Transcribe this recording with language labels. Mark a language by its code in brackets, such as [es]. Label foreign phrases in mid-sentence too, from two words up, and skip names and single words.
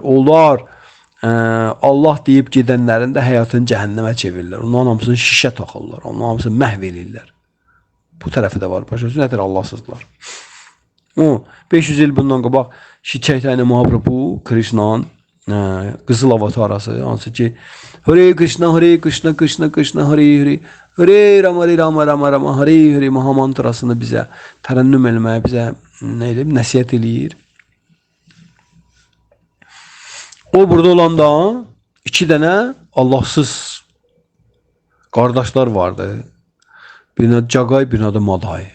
[az] Onlar Allah deyib gedənlərin də həyatını cəhənnəmə çevirirlər. Onların hamısını şişə taxırlar. Onların hamısını məhv edirlər. Bu tərəfi də var. Başa nədir Allahsızlar? 500 il bundan qabaq Chaitanya Mahaprabhu Krishna'nın qızıl avatarası, hansı ki Hare Krishna, Hare Krishna, Krishna Krishna, Hare Hare, Hare Rama, Hare Rama, Rama Rama, Hare Hare mahamantrasını bizə tərənnüm eləməyə, bizə nəsihət eləyir. O burada olanda iki dənə Allahsız qardaşlar vardı. Birinin adı Jagai, birinin adı Madai.